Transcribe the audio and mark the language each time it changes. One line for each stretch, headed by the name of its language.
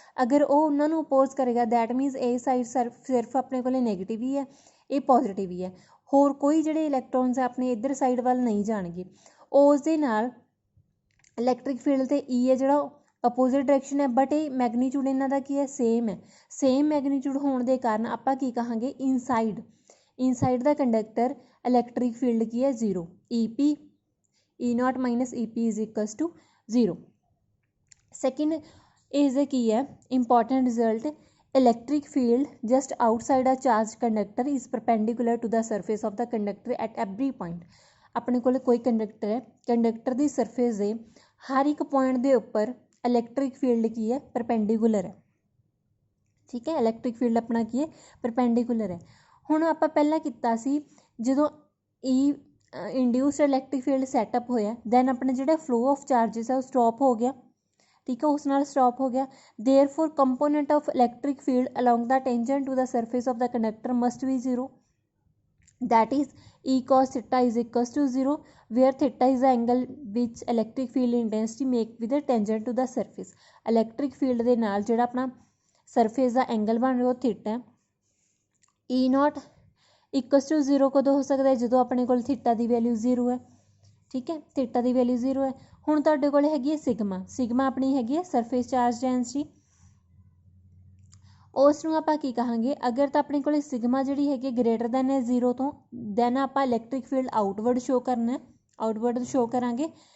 Punjabi: ਅਗਰ ਉਹ ਉਹਨਾਂ ਨੂੰ ਅਪੋਜ਼ ਕਰੇਗਾ
English: that means
Punjabi: ਇਹ ਸਾਈਡ ਸਿਰਫ ਆਪਣੇ ਕੋਲ ਨੈਗੇਟਿਵ ਹੀ ਹੈ, ਇਹ ਪੋਜ਼ੀਟਿਵ ਹੀ ਹੈ, ਹੋਰ ਕੋਈ ਜਿਹੜੇ ਇਲੈਕਟ੍ਰੋਨਸ ਹੈ ਆਪਣੇ ਇੱਧਰ ਸਾਈਡ ਵੱਲ ਨਹੀਂ ਜਾਣਗੇ। ਉਸ ਦੇ ਨਾਲ ਇਲੈਕਟ੍ਰਿਕ ਫੀਲਡ ਤੇ E ਹੈ ਜਿਹੜਾ ਅਪੋਜ਼ਿਟ ਡਾਇਰੈਕਸ਼ਨ ਹੈ, ਬਟ ਇਹ ਮੈਗਨੀਚਿਊਡ ਇਹਨਾਂ ਦਾ ਕੀ ਹੈ ਸੇਮ ਹੈ। ਸੇਮ ਮੈਗਨੀਚਿਊਡ ਹੋਣ ਦੇ ਕਾਰਨ ਆਪਾਂ ਕੀ ਕਹਾਂਗੇ ਇਨਸਾਈਡ ਦਾ ਕੰਡਕਟਰ ਇਲੈਕਟ੍ਰਿਕ ਫੀਲਡ ਕੀ ਹੈ zero.
English: EP E0 minus EP is equals to 0. Second is the key
Hindi: है
English: important result, electric field just outside a charged conductor is perpendicular to the surface of the conductor at every point.
Punjabi: ਆਪਣੇ ਕੋਲ ਕੋਈ conductor ਹੈ, conductor ਦੀ surface ਦੇ ਹਰ ਇੱਕ point ਦੇ ਉੱਪਰ electric field ਕੀ ਹੈ ਪਰਪੈਂਡੀਕੂਲਰ ਹੈ। ਠੀਕ ਹੈ, ਇਲੈਕਟ੍ਰਿਕ ਫੀਲਡ ਆਪਣਾ ਕੀ ਹੈ ਪਰਪੈਂਡੀਕੂਲਰ ਹੈ। ਹੁਣ ਆਪਾਂ ਪਹਿਲਾਂ ਕੀਤਾ ਸੀ ਜਦੋਂ ਇੰਡਿਊਸਡ ਇਲੈਕਟ੍ਰਿਕ ਫੀਲਡ ਸੈਟਅਪ ਹੋਇਆ ਦੈਨ ਆਪਣਾ ਜਿਹੜਾ
English: flow of charges
Punjabi: ਹੈ ਉਹ ਸਟੋਪ ਹੋ ਗਿਆ। ਠੀਕ ਹੈ, ਉਸ ਨਾਲ ਸਟੋਪ ਹੋ ਗਿਆ।
English: Therefore component of electric field along the tangent to the surface of the conductor must be zero, that is E cos theta is equals to 0, where theta is the angle which electric field intensity make with the tangent to the surface.
Punjabi: electric field ਦੇ ਨਾਲ ਜਿਹੜਾ ਆਪਣਾ surface ਦਾ angle ਬਣ ਰਿਹਾ ਉਹ theta ਹੈ। E0 x to 0 ਕਦੋਂ ਹੋ ਸਕਦਾ ਹੈ ਜਦੋਂ ਆਪਣੇ ਕੋਲ ਥੀਟਾ ਦੀ ਵੈਲਿਊ 0 ਹੈ। ਠੀਕ ਹੈ, ਥੀਟਾ ਦੀ ਵੈਲਿਊ 0 ਹੈ। ਹੁਣ ਤੁਹਾਡੇ ਕੋਲ ਹੈਗੀ ਹੈ ਸਿਗਮਾ ਆਪਣੀ ਹੈਗੀ ਹੈ ਸਰਫੇਸ ਚਾਰਜ ਡੈਂਸਿਟੀ, ਉਸ ਨੂੰ ਆਪਾਂ ਕੀ ਕਹਾਂਗੇ ਅਗਰ ਤਾਂ ਆਪਣੇ ਕੋਲ ਸਿਗਮਾ ਜਿਹੜੀ ਹੈਗੀ
English: greater than
Punjabi: ਹੈ 0 ਤੋਂ ਦੈਨ ਆਪਾਂ ਇਲੈਕਟ੍ਰਿਕ ਫੀਲਡ ਆਊਟਵਰਡ ਸ਼ੋ ਕਰਨਾ, ਆਊਟਵਰਡ ਸ਼ੋ ਕਰਾਂਗੇ।